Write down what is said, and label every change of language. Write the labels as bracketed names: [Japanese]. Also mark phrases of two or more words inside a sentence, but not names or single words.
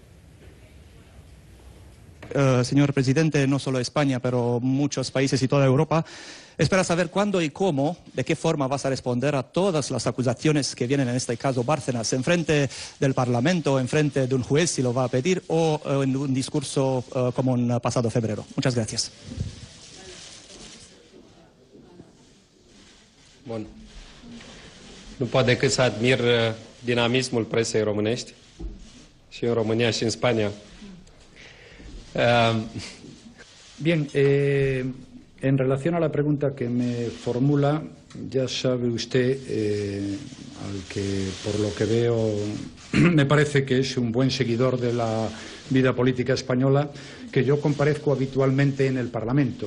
[Spanish] Señor presidente, no solo España, pero muchos países y toda Europa espera saber cuándo y cómo, de qué forma vas a responder a todas las acusaciones que vienen, en este caso Bárcenas, en frente del Parlamento, en frente de un juez si lo va a pedir, o en un discurso como en pasado febrero. Muchas gracias. [Romanian] Bun. Nu pot decât să admir dinamismul presei românești și în România și în Spania. [Spanish] Bien, en relación a la pregunta que me formula, ya sabe usted, al que por lo que veo me parece que es un buen seguidor de la vida política española, que yo comparezco habitualmente en el Parlamento.